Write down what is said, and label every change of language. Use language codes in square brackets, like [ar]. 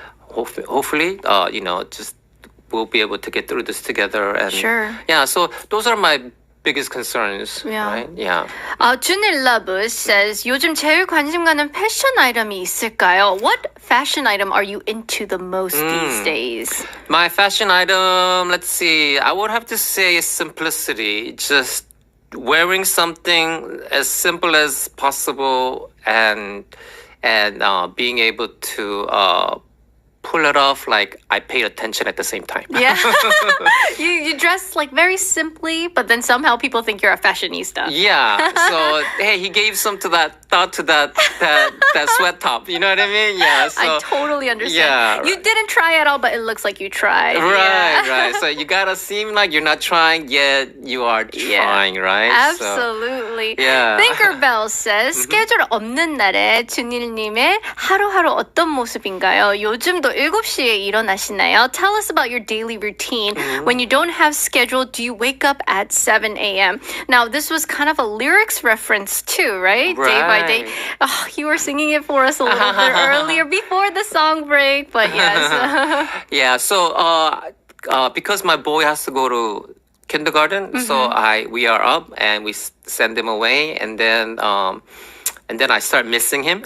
[en] hopefully, just we'll be able to get through this together. And Sure. yeah, so those are my biggest concerns. Yeah. Right? Yeah. [ko] Junilabus says 요즘 제일 관심 가는 패션 아이템이 있을까요? [en] What fashion item are you into the most these days? My fashion item, let's see, I would have to say simplicity. Just wearing something as simple as possible and being able to pull it off like I paid attention at the same time. Yeah. you dress like very simply, but then somehow people think you're a fashionista. Yeah. So hey, he gave some to that thought to that sweat top. You know what I mean? Yeah. So I totally understand. Yeah. You didn't try at all, but it looks like you tried. Right, Yeah. right. So you gotta seem like you're not trying, yet you are trying, right? Absolutely. Yeah. [ko] Tinkerbell says 스케줄 없는 날에 준일님의 하루하루 어떤 모습인가요? 요즘도 7시에 일어나시나요? [en] Tell us about your daily routine. When you don't have schedule, do you wake up at 7 a.m.? Now, this was kind of a lyrics reference too, right? Day by day. Right. Oh, you were singing it for us a little bit earlier before the song break, but yes. Yeah. So because my boy has to go to kindergarten, so we are up and we send him away, and then I start missing him.